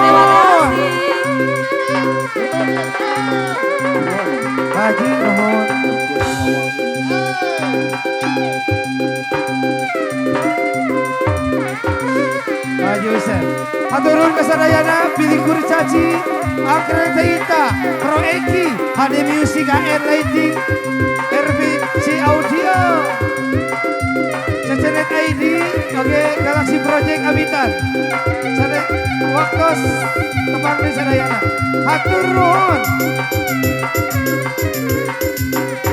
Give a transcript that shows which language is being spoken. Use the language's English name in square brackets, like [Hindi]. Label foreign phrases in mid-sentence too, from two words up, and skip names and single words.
[Sundanese] nuhun. kasih. Haji nuhun. Haji Usep. Hatur nuhun ka sadayana, pilih kurcaci, Akren Teita, Pro Eki, HD Music, AR Lighting, RVC Audio, Cecenet ID, oke, Galaxy Project Habitat. Sare waktos tepang di sadayana. Hatur nuhun.